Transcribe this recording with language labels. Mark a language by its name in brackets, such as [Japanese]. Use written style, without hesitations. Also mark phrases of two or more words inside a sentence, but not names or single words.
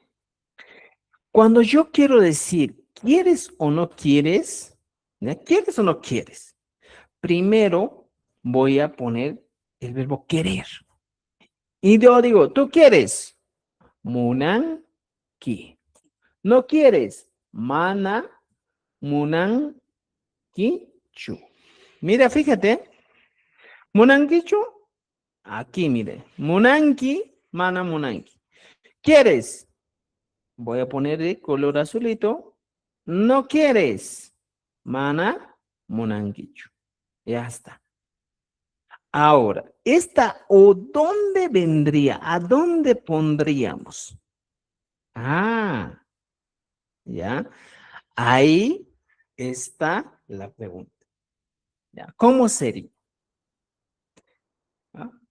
[Spanish] Cuando yo quiero decir, ¿quieres o no quieres? ¿Ya? ¿Quieres o no quieres? Primero voy a poner el verbo querer. Y yo digo, ¿tú quieres? [Quechua] Munan ki. [Spanish] ¿No quieres? [Quechua] Mana munan ki chu. [Spanish] Mira, fíjate. Munankichu, aquí mire. [Quechua] Munanki, mana munanki. [Spanish] ¿Quieres? Voy a poner de color azulito. ¿No quieres? [Quechua] Mana munankichu. [Spanish] Ya está. Ahora, esta o dónde vendría, ¿a dónde pondríamos? Ah, ya. Ahí está la pregunta. ¿Ya? ¿Cómo sería? ¿Ah?